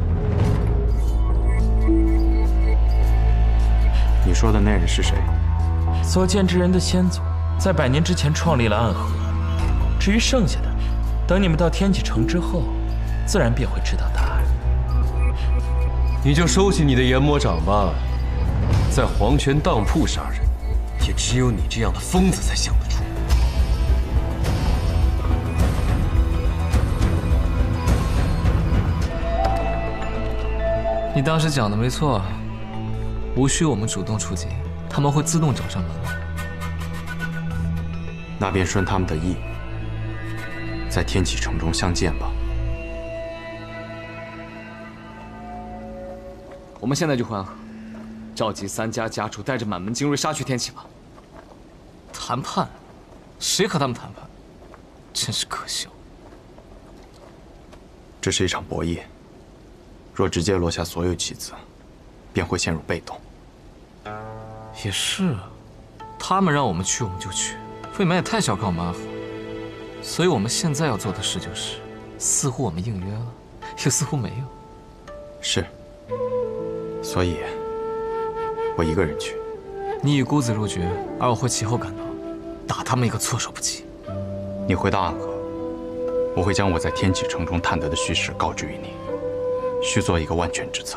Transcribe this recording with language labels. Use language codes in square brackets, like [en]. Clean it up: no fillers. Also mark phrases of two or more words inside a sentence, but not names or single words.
[zh] 你說的那人是誰？所見之人的先祖，在100年之前創立了暗河。至於剩下的，等你們到天啟城之後，自然便會知道答案。你就收起你的研魔掌吧，在黃泉當鋪殺人，也只有你這樣的瘋子才想得出。你當時講的沒錯。無需我們主動出擊，他們會自動找上門。那便順他們的意，在天啟城中相見吧。我們現在就回暗河，召集3家家主，帶着滿門精銳殺去天啟吧。談判？ 誰和他們談判？真是可笑。這是一場博弈，若直接落下所有棋子，便會陷入被動。也是啊，他們讓我們去我們就去，未免也太小看我們暗河。所以我們現在要做的事就是，似乎我們應約了，又似乎沒有。是，所以，我一個人去。你以孤子入局，而我會其後趕到，打他們一個措手不及。你回到暗河，我會將我在天啟城中探得的虛實告知於你，須做一個萬全之策。